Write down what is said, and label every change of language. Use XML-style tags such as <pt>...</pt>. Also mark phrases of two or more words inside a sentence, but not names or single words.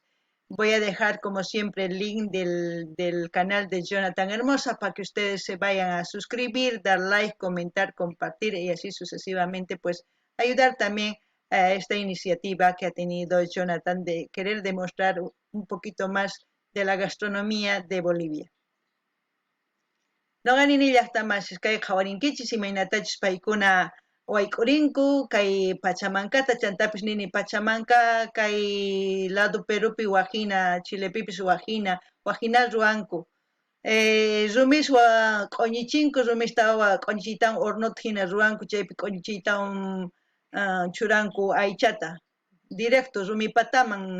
<es>Voy a dejar como siempre el link del canal de Jonathan Hermosa para que ustedes se vayan a suscribir, dar like, comentar, compartir y así sucesivamente, pues ayudar también a esta iniciativa que ha tenido Jonathan de querer demostrar un poquito más de la gastronomía de Bolivia.</es> <qu>Noqanini llaqtamasish kay qhawarinkichis imaynatachus paykuna wayk'urinku kay Pachamankata chantapish nini Pachamanka kay lado Perupi wajina Chilepipis wajina ruwanku rumishwa q'uñichinku rumishtawa q'uñichiytawan hornota hina ruwanku chaypi q'uñichiytawan churanku aychata directo rumipataman</qu>